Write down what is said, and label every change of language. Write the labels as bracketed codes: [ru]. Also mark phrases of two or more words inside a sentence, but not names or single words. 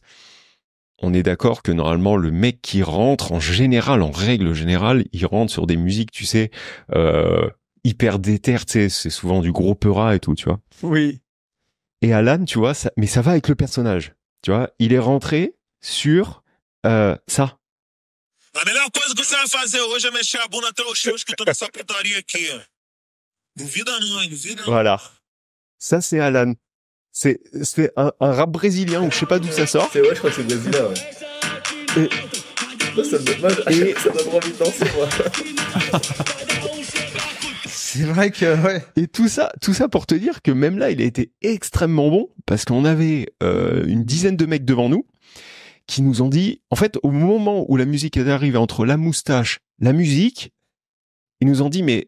[fr] On est d'accord que normalement le mec qui rentre en règle générale, il rentre sur des musiques, tu sais, hyper déter, tu sais, c'est souvent du gros peura et tout, tu vois. Oui. Et Alan, tu vois, mais ça va avec le personnage, tu vois. Il est rentré sur ça. [pt] A melhor coisa que você vai fazer hoje é mexer a bunda até os cheios que eu tô nessa putaria aqui. Duvida não, hein? Duvida não. [fr] Voilà. Ça, c'est Alan. C'est un rap brésilien ou je sais pas d'où ça sort. C'est vrai, je crois que c'est brésilien, ouais. Et ça donne envie de danser, moi. C'est vrai que, ouais. Et tout ça pour te dire que même là, il a été extrêmement bon parce qu'on avait une dizaine de mecs devant nous qui nous ont dit, en fait, au moment où la musique est arrivée entre la moustache, la musique, ils nous ont dit, mais